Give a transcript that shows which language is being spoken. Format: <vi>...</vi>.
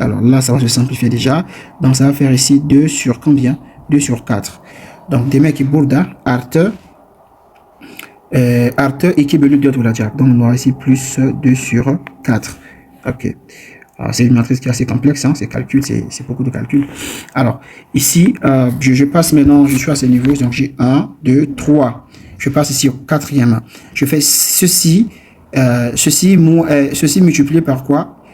<fr>Alors là, ça va se simplifier déjà. Donc, ça va faire ici 2 sur combien? 2 sur 4. Donc,</fr> <tr>demek ki burada artı 2 bölü 4 olacak.</tr> <fr>Donc, on aura ici plus 2 sur 4. Ok. C'est une matrice qui est assez complexe, hein, ces calculs, c'est beaucoup de calculs. Alors, ici, je passe maintenant, je suis à ce niveau, donc j'ai 1, 2, 3. Je passe ici au quatrième. Je fais ceci, ceci multiplié par quoi?</fr>